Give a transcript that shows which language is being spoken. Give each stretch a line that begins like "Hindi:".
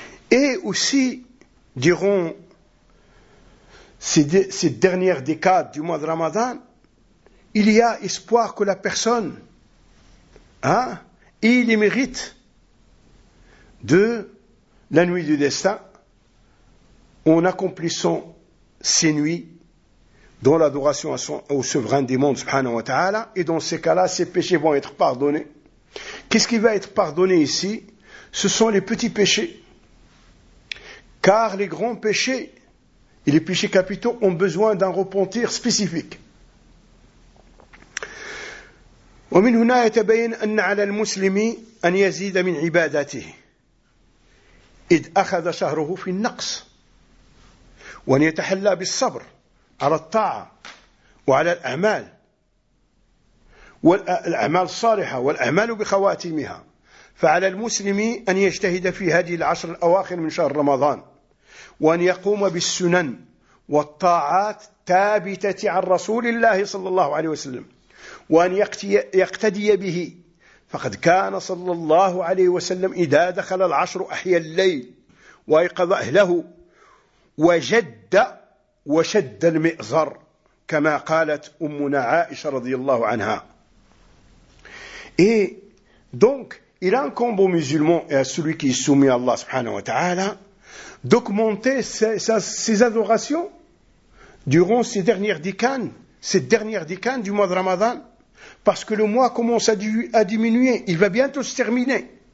French: Et aussi, diront ces dernières décades du mois de Ramadan, il y a espoir que la personne ait les mérites de la nuit du destin en accomplissant ces nuits dans l'adoration au souverain des mondes, subhanahu wa ta'ala, et dans ces cas-là, ces péchés vont être pardonnés. Qu'est-ce qui va être pardonné ici? Ce sont les petits péchés. Car les grands péchés et les péchés capitaux ont besoin d'un repentir spécifique.
Arabic: ومن هنا يتبين أن على المسلم أن يزيد من عباداته إذ أخذ شهره في النقص وأن يتحلى بالصبر على الطاعة وعلى الأعمال والأعمال الصالحة والأعمال بخواتيمها فعلى المسلم أن يجتهد في هذه العشر الأواخر من شهر رمضان وأن يقوم بالسنن والطاعات ثابتة عن رسول الله صلى الله عليه وسلم وأن يقتدي به فقد كان صلى الله عليه وسلم إذا دخل العشر أحيا الليل وأيقظ أهله وجد وشد المئزر كما قالت أمنا عائشة رضي الله عنها.
French: Et donc, il incombe aux musulmans et à celui qui est soumis à Allah subhanahu wa ta'ala d'augmenter ses adorations durant ces dernières décades du mois de Ramadan, parce que le mois commence à diminuer, il va bientôt se terminer.